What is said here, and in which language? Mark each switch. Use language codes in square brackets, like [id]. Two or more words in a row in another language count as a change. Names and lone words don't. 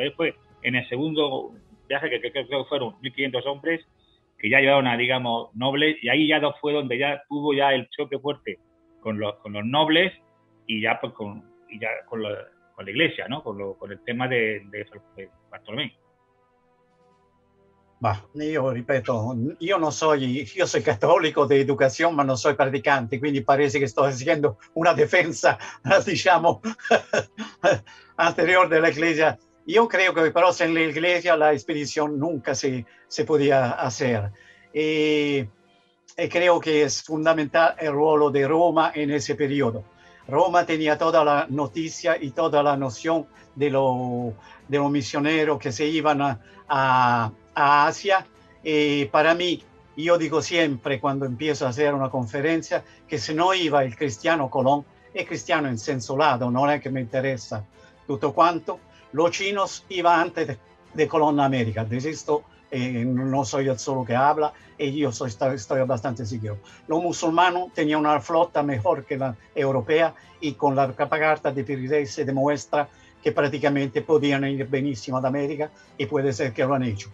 [es] Él fue en el segundo viaje, que creo que fueron 1.500 hombres, que ya llevaron a, digamos, nobles, y ahí ya fue donde ya tuvo ya el choque fuerte con los nobles y ya pues con la iglesia, ¿no? Con el tema de Bartolomé. [it] Io ripeto, io soy cattolico di educazione, ma non sono praticante, quindi parece che sto haciendo una difesa, diciamo, anterior della Iglesia. [es] Yo creo que pero en la Iglesia la expedición nunca se podía hacer. Y creo que es fundamental el rol de Roma en ese periodo. Roma tenía toda la noticia y toda la noción de los misioneros que se iban a Asia. Y para mí, yo digo siempre cuando empiezo a hacer una conferencia que si no iba el cristiano Colón, es cristiano en [it] senso lato, [es] no es que me interesa [it] tutto quanto. [es] Los chinos iban antes de Colón a América. De esto no soy el solo que habla y yo estoy bastante seguro. Los musulmanes tenían una flota mejor que la europea y con la carta de Pirineos se demuestra que prácticamente podían ir benísimo a América y puede ser que lo han hecho.